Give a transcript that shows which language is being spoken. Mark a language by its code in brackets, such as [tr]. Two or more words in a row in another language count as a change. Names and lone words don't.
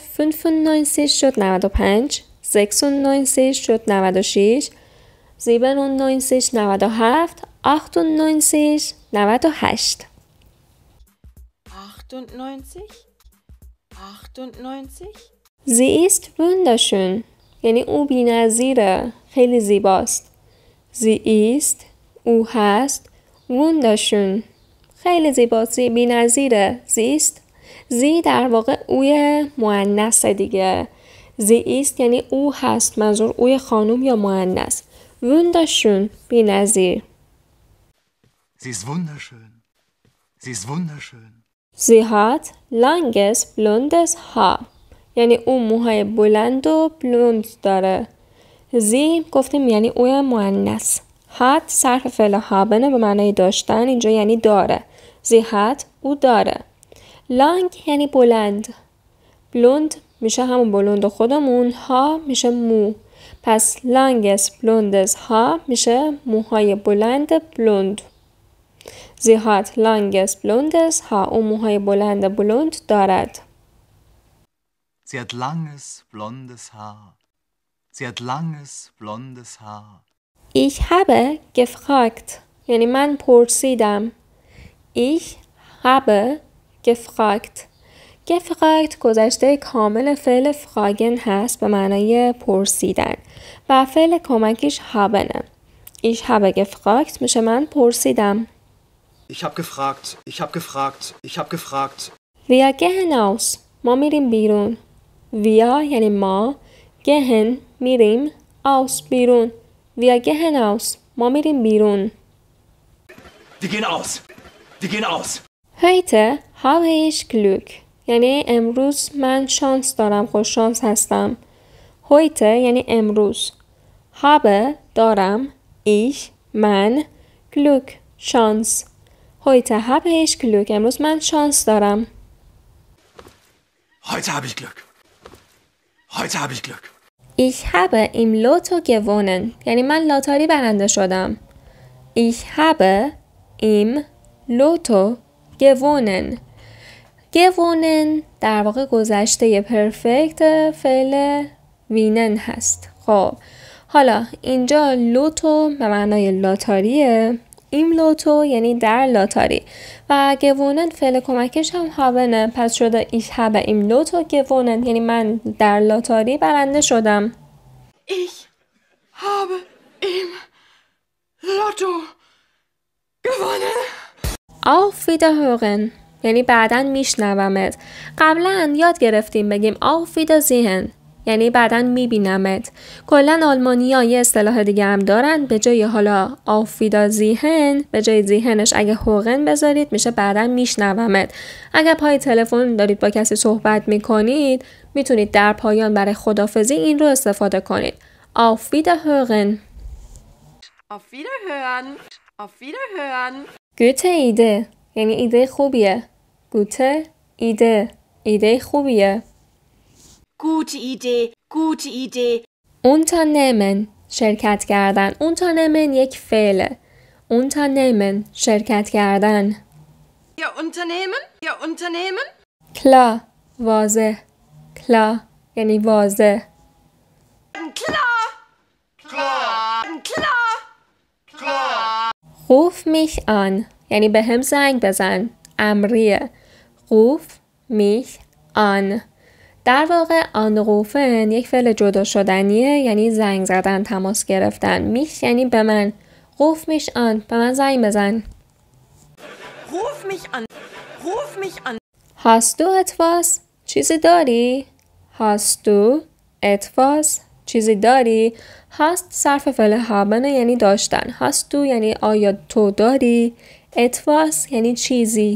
[fa] 95 شد 95. 96 شد 96. 97 97. 98 98. 98. 98. [de] Sie ist wunderschön. [fa] یعنی او بی‌نظیره، خیلی زیباست. [de] Sie ist، [fa] او هست، wunderschön، خیلی زیباست، بی‌نظیره. [de] Sie ist، [fa] sie در واقع اوی مؤنث دیگه. [de] Sie ist [fa] یعنی او هست، منظور اوی خانم یا مؤنث. wunderschön، بی‌نظیر. [de] Sie ist wunderschön. Sie ist wunderschön. Sie hat langes blondes Haar. [fa] یعنی او موهای بلند و بلوند داره. زی گفتیم یعنی اوی مؤنث. هات صرف فعل هابنه به معنای داشتن، اینجا یعنی داره. [de] Sie hat [fa] او داره. لانگ یعنی بلند. بلوند میشه همون بلوند خودمون، ها میشه مو. پس [de] langes blondes Haar [fa] میشه موهای بلند بلوند. [de] Sie hat langes blondes Haar, [fa] او موهای بلند بلوند دارد. [de] Sie hat langes, blondes Haar. Sie hat langes, blondes Haar. Ich habe gefragt. [fa] یعنی من پرسیدم. [de] Ich habe gefragt. [fa] gefragt گذشته کامل فعل fragen هست به معنای پرسیدن و فعل کمکیش habenه. [de] Ich habe gefragt [fa] میشه من پرسیدم. [de] Ich hab gefragt, ich hab gefragt, ich hab gefragt. Wir gehen aus. [fa] ما میریم بیرون. Wir یعنی ما. gehen میریم. aus بیرون. [de] Wir gehen aus. [fa] ما میریم بیرون. [de] Die gehen aus. Die gehen aus. Heute habe ich Glück. [fa] یعنی امروز من شانس دارم، خوش شانس هستم. heute یعنی امروز. habe دارم. ich من. Glück شانس. [de] heute habe ich Glück. [fa] امروز من شانس دارم. [de] Heute habe ich Glück. Heute habe ich Glück. Ich habe im Lotto gewonnen. [fa] یعنی من لاتاری برنده شدم. [de] Ich habe im Lotto gewonnen. [fa] gewonnen در واقع گذشته پرفکت فعل وینن هست. خب حالا اینجا لوتو به معنای لاتاریه. این لوتو یعنی در لاتاری و gewonnen فعل کمکش هم هاونه. پس شده [de] ich habe im Lotto gewonnen [fa] یعنی من در لاتاری برنده شدم. [de] Ich habe im Lotto gewonnen. Auf Wiederhören [fa] یعنی بعداً میشنومت. قبلا یاد گرفتیم بگیم [de] Auf Wiedersehen [fa] یعنی بعداً میبینمت. کلاً آلمانی‌ها یه اصطلاح دیگه هم دارن. به جای حالا [de] Auf Wiedersehen [fa] به جای زیهنش اگه هوغن بذارید میشه بعداً میشنومت. اگه پای تلفن دارید با کسی صحبت میکنید میتونید در پایان برای خداحافظی این رو استفاده کنید. [de] Auf Wiederhören. Auf Wiederhören. Auf Wiederhören. Gute Idee [fa] یعنی ایده خوبیه. [de] Gute Idee [fa] ایده خوبیه. [de] Gute Idee, gute Idee. [fa] Unternehmen شرکت کردن. Unternehmen یک فعله. Unternehmen شرکت کردن. [de] Ihr Unternehmen? Ihr Unternehmen? [fa] کلا واضح. کلا یعنی واضح. [de] Klar! Klar! Klar! Klar! Ruf mich an [fa] یعنی به هم زنگ بزن. امریه. [de] Ruf mich an. [fa] در واقع anrufen یک فعل جدا شدنیه یعنی زنگ زدن، تماس گرفتن. میش یعنی به من. [de] Ruf mich an [fa] به من زنگ بزن. [de] Ruf mich an! Ruf mich an! Hast du etwas؟ [fa] چیزی داری؟ [de] Hast du etwas؟ [fa] چیزی داری؟ Hast صرف فعل haben یعنی داشتن. [de] Hast du [fa] یعنی آیا تو داری؟ etwas یعنی چیزی.